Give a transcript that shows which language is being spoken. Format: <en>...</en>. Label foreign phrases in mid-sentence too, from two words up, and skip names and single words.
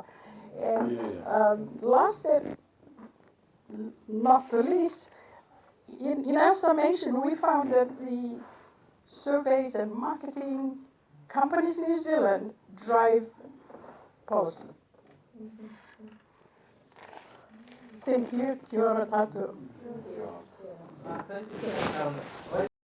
<en>And last and not the least, in our summation, we found that the surveys and marketing companies in New Zealand drive policy. Thank you.</en> <mi>Kia ora tātou.</mi> <en>Thank you.</en>